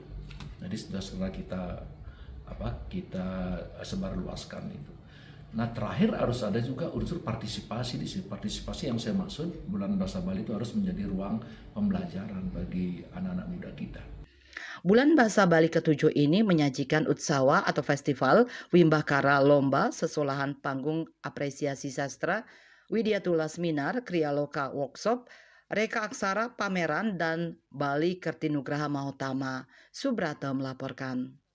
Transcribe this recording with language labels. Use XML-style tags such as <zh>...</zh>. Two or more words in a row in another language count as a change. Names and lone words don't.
<id>Jadi setelah kita sebarluaskan itu. Nah terakhir harus ada juga unsur partisipasi di sini. Partisipasi yang saya maksud Bulan Bahasa Bali itu harus menjadi ruang pembelajaran bagi anak-anak muda kita. Bulan Bahasa Bali ke-7 ini menyajikan utsawa atau festival, wimbakara lomba, sesolahan panggung apresiasi sastra, Widyatula seminar, kriya loka workshop, reka aksara pameran, dan Bali Kertinugraha Mahotama. Subrata melaporkan.</id>